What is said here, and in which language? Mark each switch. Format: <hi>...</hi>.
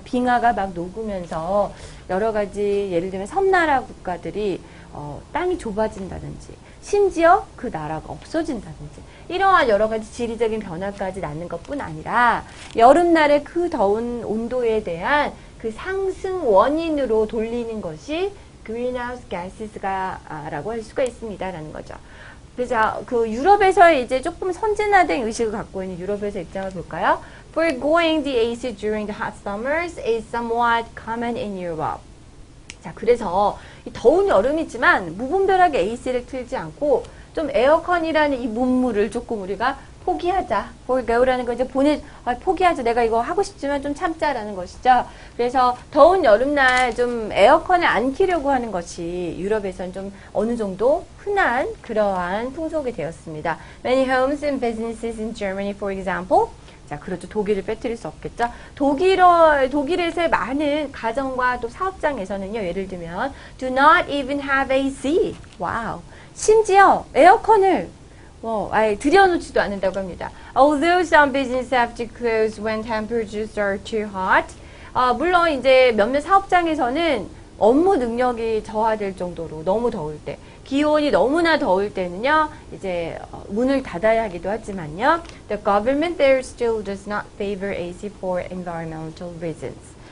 <ko>빙하가 막 녹으면서 여러 가지, 예를 들면 섬나라 국가들이 땅이 좁아진다든지, 심지어 그 나라가 없어진다든지, 이러한 여러 가지 지리적인 변화까지 낳는 것뿐 아니라 여름날의 그 더운 온도에 대한 그 상승 원인으로 돌리는 것이 greenhouse gases라고 할 수가 있습니다라는 거죠. 그래서 그 유럽에서의 이제 조금 선진화된 의식을 갖고 있는 유럽에서 입장을 볼까요?</ko> <en>Foregoing the AC during the hot summers is somewhat common in Europe.</en> <ko>자, 그래서 이 더운 여름이지만 무분별하게 AC를 틀지 않고 좀 에어컨이라는 이 문물을 조금 우리가 포기하자. forgo라는 거 이제 포기하자. 내가 이거 하고 싶지만 좀 참자라는 것이죠. 그래서 더운 여름날 좀 에어컨을 안 키려고 하는 것이 유럽에서는 좀 어느 정도 흔한 그러한 풍속이 되었습니다.</ko> <en>Many homes and businesses in Germany, for example.</en> <ko>자, 그렇죠. 독일을 빼뜨릴 수 없겠죠. 독일에서의 많은 가정과 또 사업장에서는요, 예를 들면,</ko> <en>do not even have AC.</en> <ko>와우. 심지어 에어컨을 아예 들여놓지도 않는다고 합니다.</ko> <en>Although some businesses have to close when temperatures are too hot.</en> <ko>물론 이제 몇몇 사업장에서는 업무 능력이 저하될 정도로 너무 더울 때, 기온이 너무나 더울 때는요, 이제 문을 닫아야 하기도 하지만요,</ko> <en>the government there still does not favor AC for environmental reasons.</en>